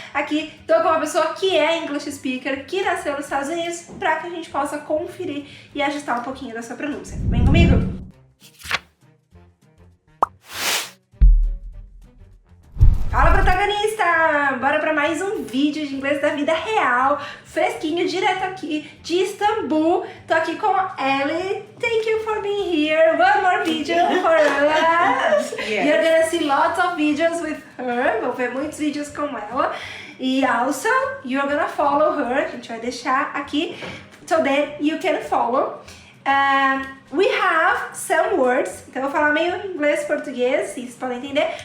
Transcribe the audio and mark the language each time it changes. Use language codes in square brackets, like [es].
[pt] Aqui tô com uma pessoa que é English speaker, que nasceu nos Estados Unidos, para que a gente possa conferir e ajustar um pouquinho da sua pronúncia. Vem comigo? Fala, protagonista! Bora para mais um vídeo de inglês da vida real, fresquinho, direto aqui de Istambul. Tô aqui com a Ellie. [en] Thank you for being here. One more video for us. Yes. You're gonna see lots of videos with her. [pt] Vou ver muitos vídeos com ela. E [en] also, you're gonna follow her. [pt] A gente vai deixar aqui [en] so that you can follow. We have some words, [pt] então eu vou falar meio inglês-português, vocês podem entender.